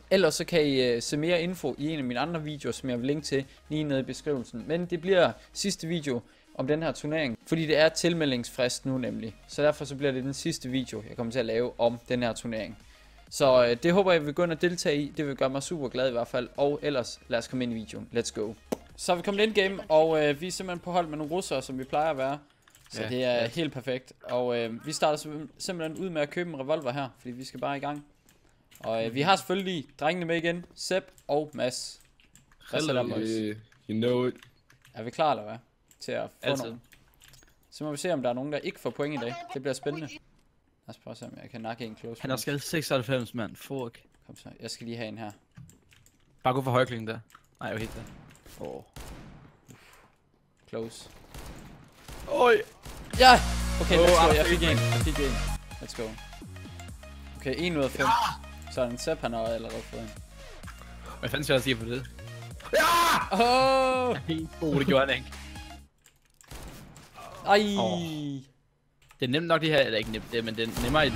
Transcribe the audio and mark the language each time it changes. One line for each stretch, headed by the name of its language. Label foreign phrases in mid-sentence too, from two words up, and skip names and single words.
Danish: Ellers så kan I se mere info i en af mine andre videoer, som jeg vil linke til lige nede i beskrivelsen. Men det bliver sidste video om den her turnering, fordi det er tilmeldingsfrist nu nemlig. Så derfor så bliver det den sidste video, jeg kommer til at lave om den her turnering. Så det håber jeg vil gå ind og deltage i. Det vil gøre mig super glad i hvert fald. Og ellers lad os komme ind i videoen.
English: Let's go.
Danish: Så er vi kommet ind game, og vi er simpelthen på hold med nogle russere, som vi plejer at være. Så det er helt perfekt. Og vi starter simpelthen ud med at købe en revolver her, fordi vi skal bare i gang. Og vi har selvfølgelig drengene med igen, Sepp og Mads.
English: You know it.
Danish: Er vi klar eller hvad? Til at få nogen. Så må vi se om der er nogen der ikke får point i dag. Det bliver spændende. Lad os prøve at se om jeg kan nakke en close. Han har skadet 96 mand, fuck. Kom så, jeg skal lige have en her. Bare gå for højklingen der. Nej, jeg er helt der. Close. Oj. Ja!
English: Okay, let's go,
Danish: jeg fik en.
English: Let's go.
Danish: Okay, 1 ud af 5. Så er den Sepp, han har allerede fået en. Hvad fanden skal jeg sige på det? Ja! Det gjorde han ikke. Ej! Det er nemt nok det her, eller ikke nemt, men det er nemmere i det